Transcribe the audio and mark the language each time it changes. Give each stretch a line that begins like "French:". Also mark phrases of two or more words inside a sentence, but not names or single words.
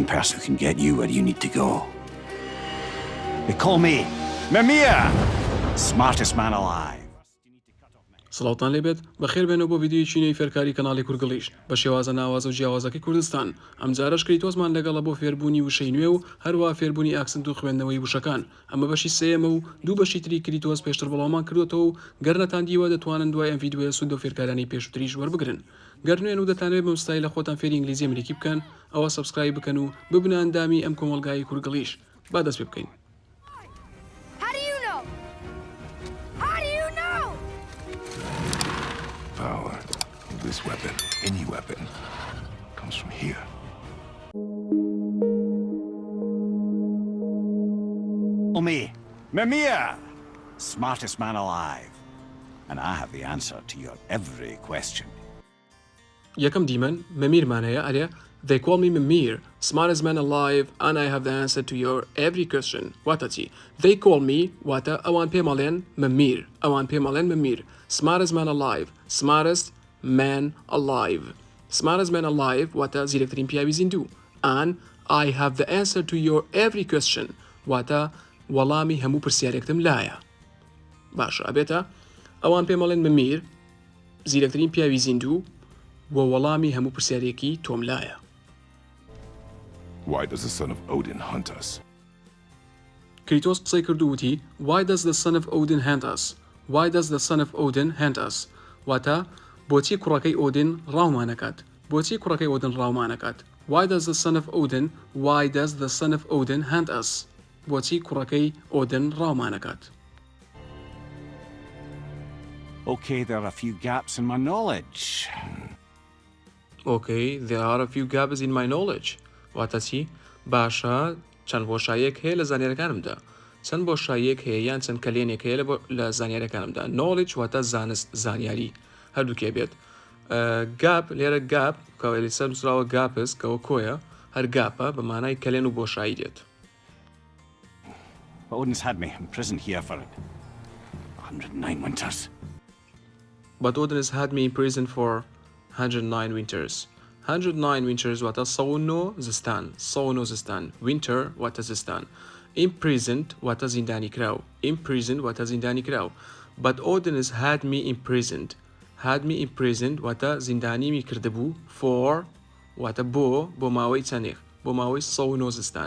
English: person who can get you where you need to go. They call me Mimir, smartest man alive.
Central Kurdish: سڵاوتان لێبێت بەخێر بێنەوە بۆ ڤیدیۆی چینەی فێرکاری کەناڵی کورگلیش بە شێوازە ناوازە و جیاوازەکەی کوردستان. ئەم جارەش کریتۆسمان لەگەڵە بۆ فێربوونی وشەی نوێ و هەروە فێربوونی ئاکسنت و خوێندنەوەی وشەکان. ئەمە بەشی سێیەمە و دوو بەشی تری کریتۆس پێشتر بەڵاومان کردوێتەوە و گەر نەتاندیوە دەتوانن دوای ئەم ڤیدیۆیە سوود و فێرکارانی پێشووتریش وەربگرن. گەر نوێن و دەتانوێت بەم ستایلە خۆتان فێری ئینگلیزی ئەمریکی بکەن ئەوە سەبسکرایب بکەن و ببنە ئەندامی ئەم کۆمەڵگای کورگلیش با دەست پێ بکەین.
English: Power of this weapon, any weapon, comes from here. Me, Mimir, smartest man alive. And I have the answer to your every question.
Central Kurdish: یەکەم دیمەن مەمیرمانەیە ئەرێ
English: They call me Mimir, smartest man alive, and I have the answer to your every question.
Central Kurdish: واتە چی؟
English: They call me
Central Kurdish: واتە ئەوان پێمەڵێن Mimir, ئەوان پێمەڵێن Mimir.
English: Smartest man alive, smartest man alive. Smartest man alive
Central Kurdish: واتە زیرەکترین پیاوی زیندوو.
English: And I have the answer to your every question.
Central Kurdish: واتە وەڵامی هەموو پرسیارێکتم لایە. باشە ئەبێتە ئەوان پێمەڵێن Mimir, زیرەکترین پیاوی زیندوو و وەڵامی هەموو پرسیارێکی تۆم لایە.
English: Why does the son of Odin hunt us?
Central Kurdish: کریتۆس قسەی کردو وتی
English: Why does the son of Odin hunt us? Why does the son of Odin hunt us?
Central Kurdish: واتە بۆچی کوڕەکەی ئۆدین ڕاومانەکات؟ بۆچی کوڕەکەی ئۆدین ڕاومانەکات؟
English: Why does the son of Odin? Why does the son of Odin hunt us?
Central Kurdish: بۆچی کوڕەکەی ئۆدین ڕاومانەکات؟
English: Okay, there are a few gaps in my knowledge. Okay, there are a few gaps in my knowledge.
Central Kurdish: واتە چی؟ باشە چەند بۆشاییەک هەیە لە زانیاریەکانمدا. چەند بۆشاییەک هەیە یان چەند کەلێنێک هەیە لە زانیاریەکانمدا. Knowledge واتە زانست زانیاری هەردووکێ بێت. گاپ لێرە گاپ کەوە لەسەر نووسراوە گاپس کەوە کۆیە هەر گاپە بە مانای کەلێن و بۆشایی دێت.
English: Odin's had me imprisoned here for 109 winters. But Odin has had me in prison for 109 winters.
Central Kurdish: 109 winters واتە 109 زستان. 109 زستان. Winter واتە زستان. Imprisoned واتە زیندانی کراو. Imprisoned واتە زیندانی کراو.
English: But Odin has had me imprisoned. Had me imprisoned
Central Kurdish: واتە زیندانیمی کردبوو for واتە بۆ ماوەی چەندێک بۆ ماوەی 109 زستان.